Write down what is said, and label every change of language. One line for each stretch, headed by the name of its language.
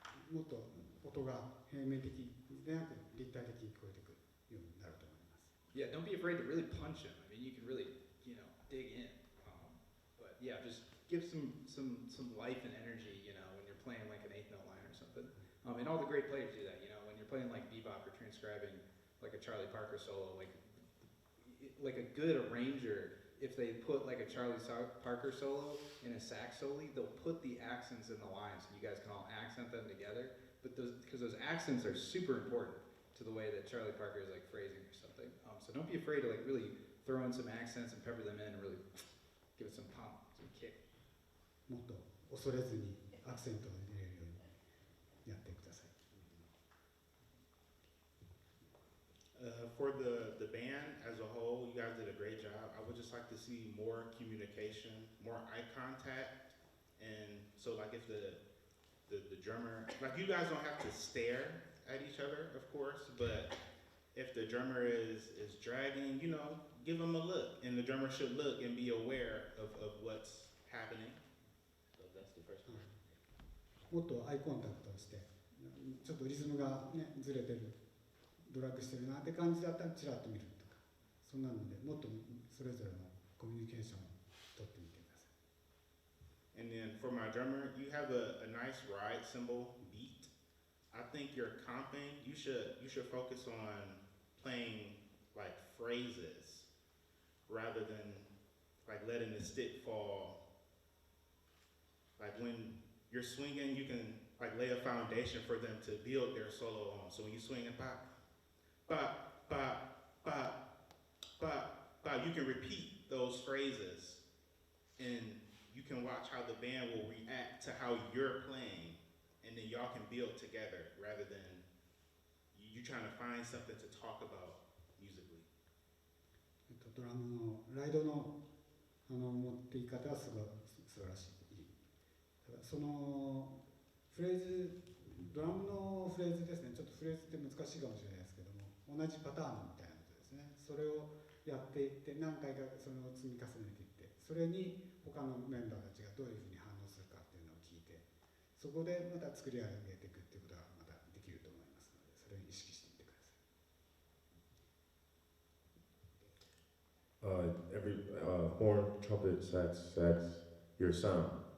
Japanese: もっと音が平面的でなく立体的に聞こえてくるようになると思います。
English: Yeah, don't be afraid to really punch them. I mean, you can really, dig in. But yeah, just give some life and energy, when you're playing like an eighth note line or something. And all the great players do that, when you're playing like bebop or transcribing like a Charlie Parker solo, like a good arranger, if they put like a Charlie Parker solo in a sax solo, they'll put the accents in the lines so you guys can all accent them together. But because those accents are super important to the way that Charlie Parker is like phrasing or something. So don't be afraid to like really throw in some accents and pepper them in and really give it some pump, some kick.
Japanese: もっと恐れずにアクセントを入れるようにやってください。
English: For the band as a whole, you guys did a great job. I would just like to see more communication, more eye contact, and so like if the drummer, like you guys don't have to stare at each other, of course, but if the drummer is dragging, give them a look, and the drummer should look and be aware of what's happening. So that's the first one.
Japanese: もっとアイコンタクトをして、ちょっとリズムがねずれてる、ドラッグしてるなって感じだったらちらっと見るとか、そんなのでもっとそれぞれのコミュニケーションを取ってみてください。
English: And then for my drummer, you have a nice ride cymbal beat. I think you're comping. You should focus on playing like phrases rather than like letting the stick fall. Like when you're swinging, you can like lay a foundation for them to build their solo on. So when you swing and pop, pop, pop, pop, pop, pop, you can repeat those phrases, and you can watch how the band will react to how you're playing, and then y'all can build together rather than you trying to find something to talk about musically.
Japanese: ドラムのライドの持っていき方は素晴らしい。そのフレーズ、ドラムのフレーズですね、ちょっとフレーズって難しいかもしれないですけども、同じパターンみたいなことですね。それをやっていって何回かそれを積み重ねていって、それに他のメンバーたちがどういうふうに反応するかっていうのを聞いて、そこでまた作り上げていくっていうことがまたできると思いますので、それを意識してみてください。
English: Every horn, trumpet, sax, your sound.